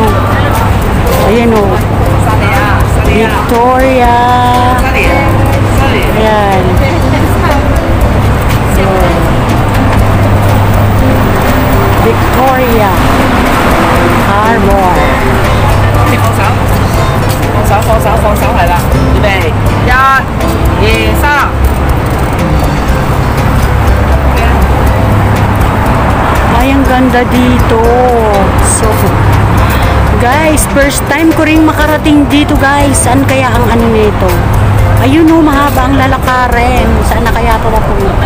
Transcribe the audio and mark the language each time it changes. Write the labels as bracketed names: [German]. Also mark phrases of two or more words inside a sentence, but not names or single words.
[Filipino] Ayan o. Victoria. Ayan. So, Victoria Harbor. [Cantonese] 放手係啦，預備1、2、3。 [Filipino] Ay, ang ganda dito. So, guys, first time ko rin makarating dito, guys. Saan kaya ang ano nito? Ayun o, mahaba ang lalakarin. Saan na kaya ito mapunta?